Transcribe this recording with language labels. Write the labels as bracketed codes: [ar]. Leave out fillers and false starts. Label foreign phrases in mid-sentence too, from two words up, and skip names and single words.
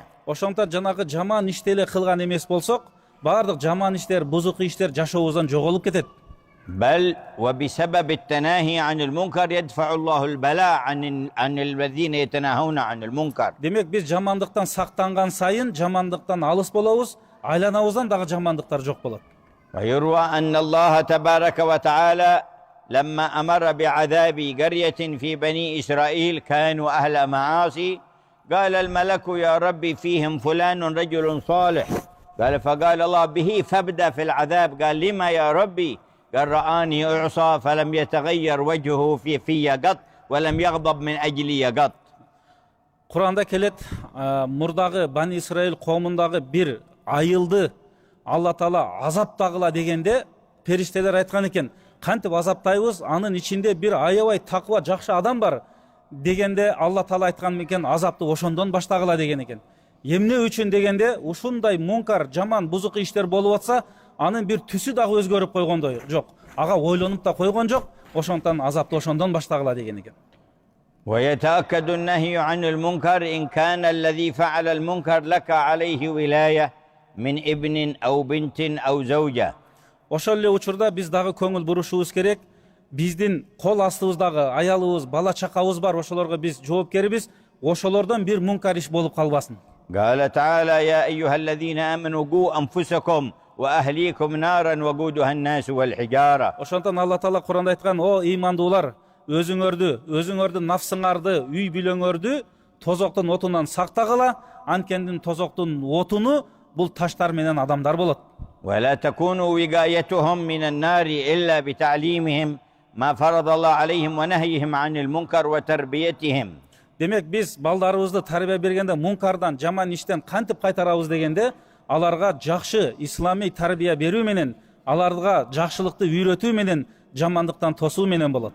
[ky] Ошондон жанагы жаман ишти эле кылган эмес болсок, бардык жаман иштер, бузук иштер жашообуздан жоголуп кетет. [ar] بل وبسبب التناهي عن المنكر يدفع الله البلاء عن الذين يتناهون عن المنكر. [ky] Демек, биз жамандыктан сактанган сайын жамандыктан алыс болобуз, айланабыздан дагы жамандыктар жок болот. [ar] ويروى أن الله تبارك وتعالى لما أمر بعذاب قرية في بني إسرائيل كانوا أهل معاصي قال الملك يا ربي فيهم فلان رجل صالح. قال فقال الله به فابدأ في العذاب. قال لما يا ربي؟ قال رآني أعصى فلم يتغير وجهه في قط ولم يغضب من أجلي قط. [ky] Kur'anda kelет, мурдагы Бани Исраил коомундагы бир айылды Алла Таала азаптагыла дегенде, периштелер айткан экен, кантип азаптайбыз, анын ичинде бир аябай таква жакшы адам бар дегенде, Алла Таала айткан экен, азапты ошондон баштагыла деген экен. Эмне үчүн дегенде ушундай мункар, жаман, бузук иштер болуп атса, анын бир түсү дагы өзгөрүп койгондой жок. Ага ойлонуп да койгон жок. Ошондон азапты ошондон баштагыла деген экен. [ar] ويتأكد النهي عن المنكر إن كان الذي فعل المنكر لك عليه ولاية من ابن أو بنت أو زوجة. [ky] Ошол эле учурда биз дагы көңүл бурушубуз керек. Биздин кол астыбыздагы аялыбыз, бала чакабыз бар, ошолорго биз жоопкербиз. Ошолордон бир мункар иш болуп калбасын. [ar] قال تعالى يا أيها الذين آمنوا قوا أنفسكم وأهليكم نارا وقودها الناس والحجارة. [ky] Ошондон Алла Таала Куранда айткан: "О ыймандуулар, өзүңөрдү нафсыңарды, үй бүлөңөрдү тозоктун отунан сактагыла, анткени тозоктун отуну бул таштар менен адамдар болот." [ar] ولا تكونوا وقايتهم من النار إلا بتعليمهم ما فرض الله عليهم ونهيهم عن المنكر وتربيتهم. [ky] Демек биз балдарыбызды тарбия бергенде мункардан, жаман иштен кантип кайтарабыз дегенде, аларга жакшы исламий тарбия берүү менен, аларга жакшылыкты үйрөтүү менен, жамандыктан тосуу менен болот.